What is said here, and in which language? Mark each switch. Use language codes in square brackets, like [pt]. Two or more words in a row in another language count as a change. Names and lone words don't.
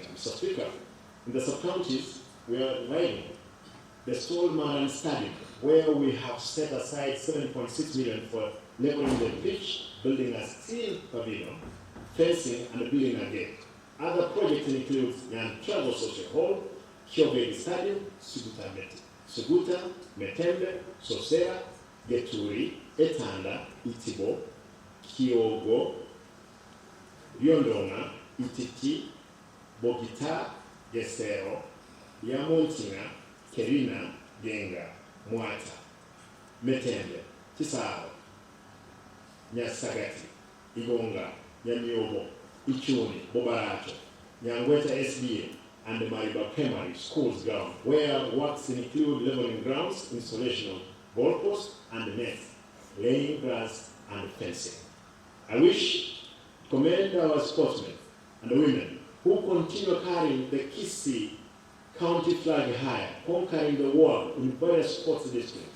[en] Mr. Speaker, in the sub-counties, we are reviving the Solmaran Stadium, where we have set aside 7.6 million for leveling the pitch, building a steel pavilion, fencing, and building a gate. Other projects include Nyantrago Social Hall, Kyobeli Stadium, Suguta, Metembe, Sosera, Geturi, Etanda, Itibo, Kyogo, Yondonga, Ititi, Bogita, Gesero, Yamontinga, Kerina, Genga, Mwata, Metembe, Kisaro, Nyasagati, Igonga, Nyamiobo, Ichuni, Bobaracho, Nyangweta SBA, and the Mariba Primary Schools ground, where works include leveling grounds, installation of goalposts and nets, laying grass and fencing. I wish to commend our sportsmen and the women who continue carrying the Kisii county flag high, conquering the world in various sports districts.